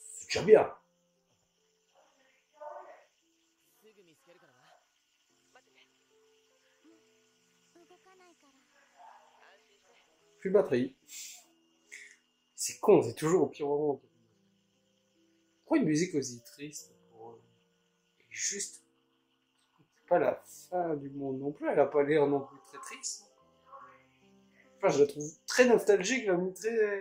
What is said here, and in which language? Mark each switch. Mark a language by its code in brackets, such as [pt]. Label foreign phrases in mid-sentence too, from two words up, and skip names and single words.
[fr] déjà bien. [ja] すぐ見つけるからな。待ってて。動かないから。安心して。 [fr] Plus de batterie. C'est con, c'est toujours au pire moment. Pourquoi une musique aussi triste pour... Juste, c'est pas la fin du monde non plus, elle a pas l'air non plus très triste. Enfin, je la trouve très nostalgique, la musique, très...